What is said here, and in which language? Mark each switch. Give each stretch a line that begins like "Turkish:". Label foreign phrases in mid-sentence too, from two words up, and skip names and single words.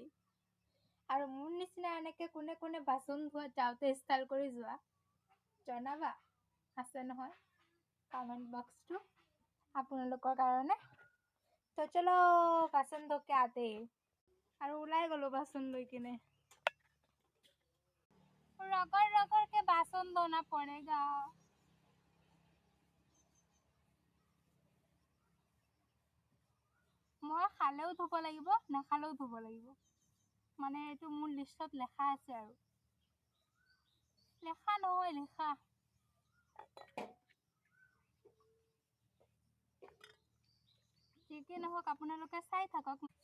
Assamese: আৰু মোৰ নিচিনা এনেকৈ কোনে কোনে বাচন ধোৱাত যাওঁতে ষ্টাইল কৰি যোৱা জনাবা, আছে নহয় কমেণ্ট বক্সটো আপোনালোকৰ কাৰণে। তো
Hindi: चलो बासन धोके आते।
Assamese: আৰু ওলাই গ'লো বাচন লৈ কিনে।
Hindi: रगड़ रगड़ के बासन धोना पड़ेगा।
Assamese: মই খালেও ধুব লাগিব, নাখালেও ধুব লাগিব। মানে এইটো মোৰ লিষ্টত লেখা আছে আৰু। লেখা নহয়, লিখা। যি কি নহওক আপোনালোকে চাই থাকক।